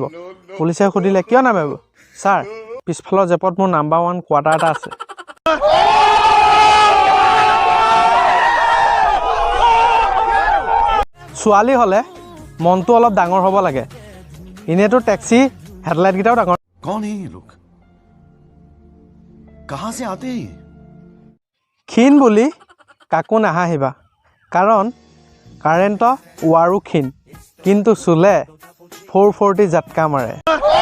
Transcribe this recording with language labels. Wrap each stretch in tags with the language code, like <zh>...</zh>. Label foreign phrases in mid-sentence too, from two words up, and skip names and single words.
<as>পুলিচে সুধিলে কিয় নামাৰিব? ছাৰ পিছফালৰ জেপত মোৰ নাম্বাৰ 1 কোৱাৰ্টাৰ এটা আছে। ছোৱালী হ'লে মনটো অলপ ডাঙৰ হ'ব লাগে। এনেইতো টেক্সি হেডলাইটকেইটাও ডাঙৰ।</as> <hi>कौन है ये लोग? कहाँ से आते हैं?</hi> <as>ক্ষীণ বুলি কাকো নাহাঁহিবা, কাৰণ কাৰেণ্টৰ ৱাৰো ক্ষীণ, কিন্তু চুলে 440 জাটকা মাৰে।</as>